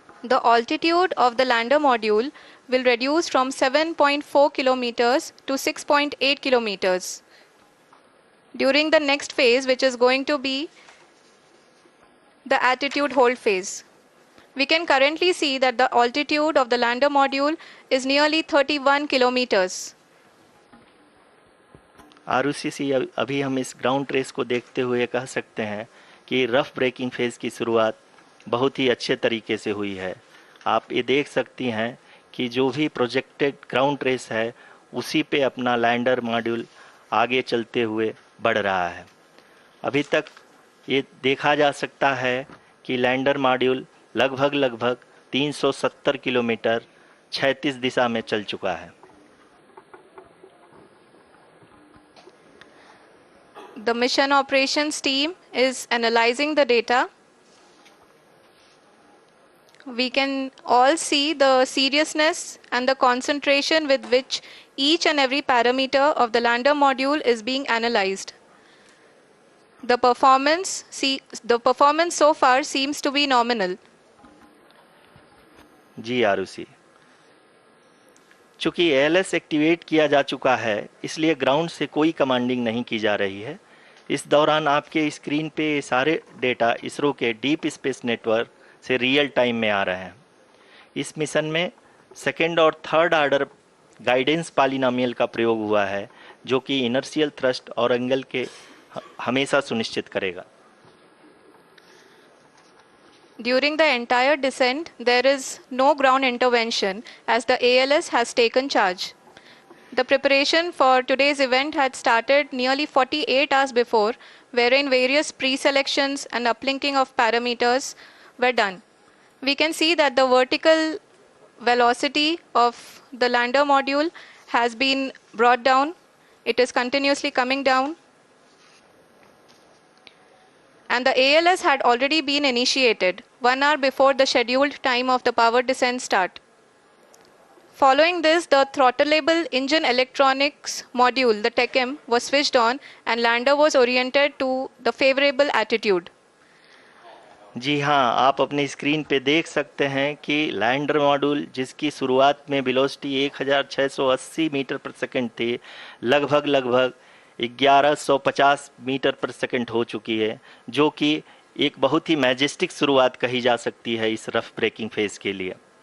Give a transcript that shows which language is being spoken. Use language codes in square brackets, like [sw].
[en] The altitude of the lander module will reduce from 7.4 kilometers to 6.8 kilometers during the next phase, which is going to be the attitude hold phase. We can currently see that the altitude of the lander module is nearly 31 kilometers. [hi] Arushi, अभी हम इस ground trace को देखते हुए कह सकते हैं कि रफ ब्रेकिंग फेज की शुरुआत बहुत ही अच्छे तरीके से हुई है। आप ये देख सकती हैं कि जो भी प्रोजेक्टेड ग्राउंड ट्रेस है उसी पे अपना लैंडर मॉड्यूल आगे चलते हुए बढ़ रहा है। अभी तक ये देखा जा सकता है कि लैंडर मॉड्यूल लगभग 370 किलोमीटर 36 दिशा में चल चुका है। [en] The mission operations team is analyzing the data. We can all see the seriousness and the concentration with which each and every parameter of the lander module is being analyzed. The performance so far seems to be nominal. [hi] जी आरुषि, चूंकि ALS activate किया जा चुका है इसलिए ground से कोई commanding नहीं की जा रही है। इस दौरान आपके स्क्रीन पे ये सारे डेटा इसरो के डीप स्पेस नेटवर्क से रियल टाइम में आ रहे हैं। इस मिशन में सेकेंड और थर्ड ऑर्डर गाइडेंस पॉलिनोमियल का प्रयोग हुआ है, जो कि इनर्शियल थ्रस्ट और एंगल के हमेशा सुनिश्चित करेगा। [en] During the entire descent, there is no ground intervention as the ALS has taken charge. The preparation for today's event had started nearly 48 hours before, wherein various pre-selections and uplinking of parameters were done. We can see that the vertical velocity of the lander module has been brought down. It is continuously coming down. And the ALS had already been initiated 1 hour before the scheduled time of the power descent start. Following this, the throttleable engine electronics module, the TECM, was switched on and lander was oriented to the favorable attitude. [hi] जी हाँ, आप अपने screen पे देख सकते हैं कि lander module जिसकी शुरुआत में वेलोसिटी 1680 मीटर पर सेकंड थी, लगभग 1150 मीटर पर सेकंड हो चुकी है, जो कि एक बहुत ही मैजेस्टिक शुरुआत कही जा सकती है इस रफ ब्रेकिंग फेज के लिए।